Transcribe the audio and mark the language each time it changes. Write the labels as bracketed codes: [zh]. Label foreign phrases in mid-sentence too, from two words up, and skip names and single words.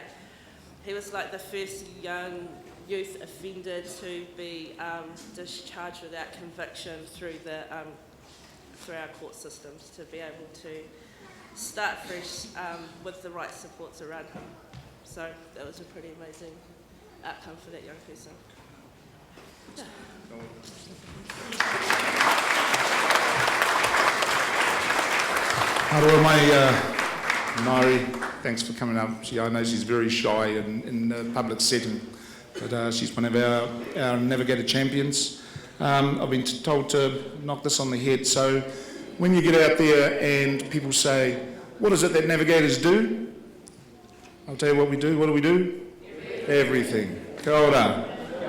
[en] He was like the first young youth offender to be discharged without conviction through our court systems, to be able to start fresh with the right supports around him. So that was a pretty amazing outcome for that young person. Yeah. [mi] Aroa mai Mari, [en] thanks for coming up. I know she's very shy in a public setting, but she's one of our Navigator champions. I've been told to knock this on the head. So when you get out there and people say, what is it that navigators do? I'll tell you what we do. What do we do? Everything. [mi] Kia ora.